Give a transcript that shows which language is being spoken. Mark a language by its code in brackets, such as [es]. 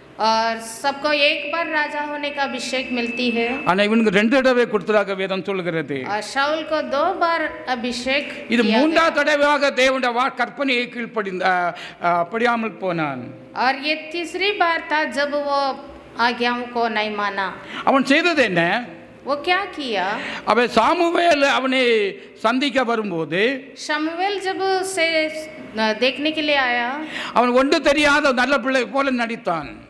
[hi] और सबको एक बार राजा होने का अभिषेक मिलती है. [ta] ஆனா இவனுக்கு 2 தடவை கொடுத்ததாக வேதம் சொல்கிறது. [hi] और शाऊल को 2 बार अभिषेक [ta] இது [hi] किया [ta] 3வது தடவையாக தேவனுடைய கற்பனையை கீழ்ப்படியாமல் போனான். [hi] और ये 3री बार था जब वो आज्ञाओं को नहीं माना. [ta] அவன் செய்தது என்ன? [hi] वो क्या किया? [ta] அவன் சாமுவேல் அவனை சந்திக்க வரும்போது [hi] शमूएल जब उसे देखने के लिए आया, [ta] அவன் ஒன்று தெரியாத நல்ல பிள்ளை போல नடித்தான்.